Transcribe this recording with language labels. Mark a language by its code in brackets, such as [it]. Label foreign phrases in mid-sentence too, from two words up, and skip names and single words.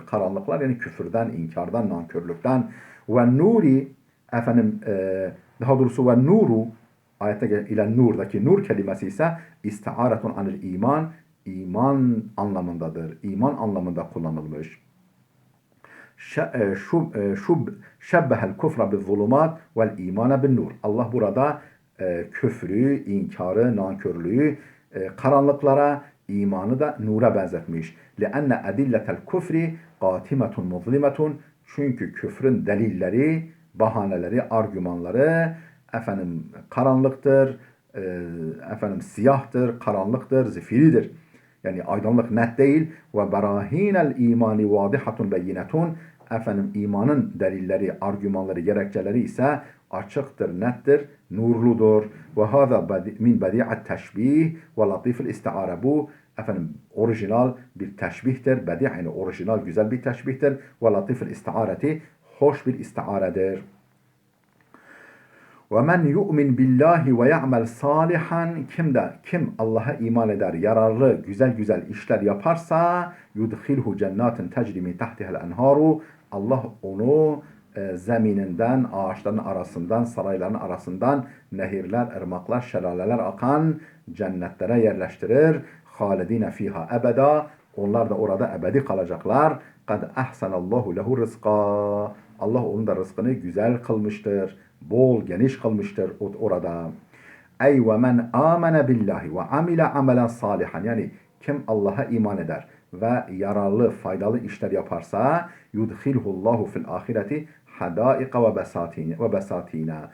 [tr] Karanlıklar yani küfürden, inkardan, nankörlükten. Ve nuri daha doğrusu ve nuru ayette ile nurdaki nur kelimesi ise [ar] استعارة عن الإيمان, [tr] iman anlamındadır. İman anlamında kullanılmış. [ar] شبه الكفر بالظلمات والإيمان بالنور. [tr] Allah burada küfrü, inkarı, nankörlüğü karanlıklara, imanı da nura benzetmiş. [ar] لِأَنَّ اَدِلَّةَ الْكُفْرِ قَاتِمَةٌ مُظْلِمَةٌ [tr] Çünkü küfrün delilleri, bahaneleri, argümanları karanlıktır, siyahtır, karanlıktır, zifiridir. Yani aydınlık net değil. [ar] وبراهين الإيمان واضحة بينة. [tr] İmanın delilleri, argümanları, gerekçeleri ise açıktır, nettir, nurludur. [ar] وهذا من بديع التشبيه ولطيف الاستعارة. [tr] Bu orijinal bir teşbihtir. Bedi' yani orijinal, güzel bir teşbihtir. [ar] ولطيف الاستعارة [tr] hoş bir istiaredir. [ar] وَمَنْ يُؤْمِنْ بِاللّٰهِ وَيَعْمَلْ صَالِحًا [tr] Kim Allah'a iman eder, yararlı, güzel işler yaparsa [ar] يُدْخِلْهُ جَنَّاتٍ تَجْرِ مِنْ تَحْتِهَا الْاَنْهَارُ [tr] Allah onu zemininden, ağaçların arasından, sarayların arasından nehirler, ırmaklar, şelaleler akan cennetlere yerleştirir. [ar] خالدين فيها أبدا [tr] Onlar da orada ebedi kalacaklar. [ar] قَدْ اَحْسَنَ اللّٰهُ لَهُ رِزْقًا [tr] Allah onun da rızkını güzel kılmıştır. Bol, geniş kılmıştır orada. [ar] أي ومن آمن بالله وعمل عملا صالحا. [tr] Yani kim Allah'a iman eder ve yararlı, faydalı işler yaparsa [ar] يدخله الله في الآخرة حدائق وبساتين.